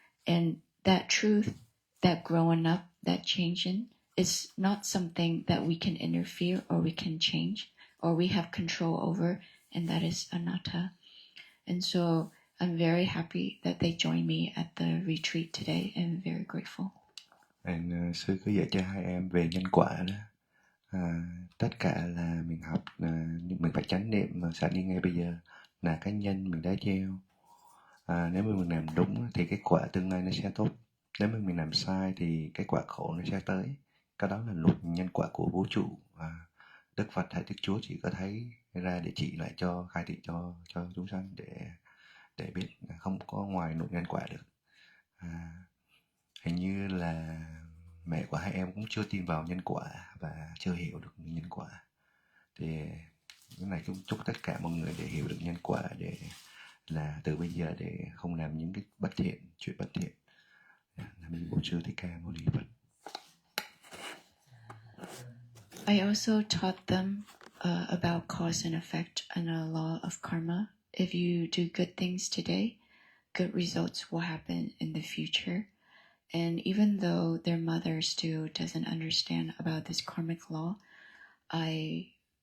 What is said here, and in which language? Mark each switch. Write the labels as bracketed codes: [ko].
[en] And that truth, that growing up, that changing, is not something that we can interfere or we can change or we have control over, and that is anatta. And so I'm very happy that they joined me at the retreat today, and very grateful. [vi] Sư có dạy cho hai em về nhân quả đó. Tất cả là mình học, mình phải chánh niệm mà sẵn đi ngay bây giờ là cái nhân mình đã gieo. Nếu mà mình làm đúng thì cái quả tương lai nó sẽ tốt. Nếu mà mình làm sai thì cái quả khổ nó sẽ tới. Cái đó là luật nhân quả của vũ trụ. Đức Phật hay Đức Chúa chỉ có thấy ra để chỉ lại cho, khai thị cho chúng sanh để biết không có ngoài luật nhân quả được. Hình như là mẹ của hai em cũng chưa tin vào nhân quả và chưa hiểu được nhân quả. Thì cái này chúng chúc tất cả mọi người để hiểu được nhân quả, để là từ bây giờ để không làm những cái bất thiện, chuyện bất thiện. Nam Mô Sư Thích Ca Mâu Ni Phật. [en] I also taught them about cause and effect and a law of karma. If you do good things today, good results will happen in the future. And even though their mother still doesn't understand about this karmic law, I